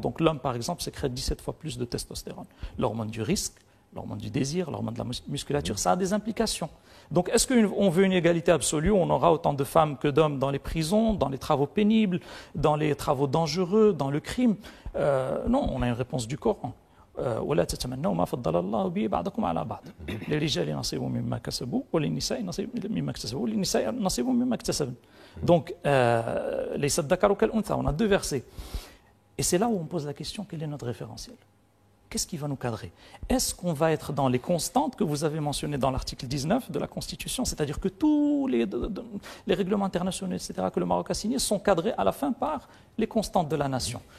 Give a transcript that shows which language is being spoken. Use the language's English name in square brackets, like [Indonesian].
[French] Donc l'homme, par exemple, sécrète 17 fois plus de testostérone. L'hormone du risque, l'hormone du désir, l'hormone de la musculature, ça a des implications. Donc est-ce qu'on veut une égalité absolue? On aura autant de femmes que d'hommes dans les prisons, dans les travaux pénibles, dans les travaux dangereux, dans le crime? Non, on a une réponse du Coran. [Arabic] ولا تتمنوا ما فضل الله به بعضكم على بعض للرجال نصيب مما كسبوا وللنساء نصيب مما اكتسبوا وللنساء نصيب مما اكتسبن. [French] Donc [Arabic] ليس الذكر كالأنثى, [French] on a deux versets. Et c'est là où on pose la question, quel est notre référentiel? Qu'est-ce qui va nous cadrer? Est-ce qu'on va être dans les constantes que vous avez mentionnées dans l'article 19 de la Constitution, c'est-à-dire que tous les règlements internationaux, etc., que le Maroc a signés sont cadrés à la fin par les constantes de la nation?